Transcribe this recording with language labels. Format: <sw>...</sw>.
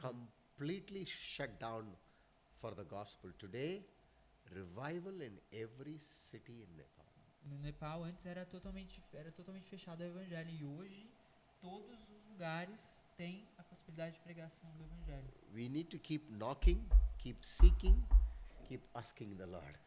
<en>Completely shut down for the gospel. Today, revival in every city in Nepal.</en> <pt>no Nepal antes era totalmente fechado ao evangelho, e hoje todos os lugares têm a possibilidade de pregação do evangelho.</pt> <en>We need to keep knocking, keep seeking, keep asking the Lord.</en>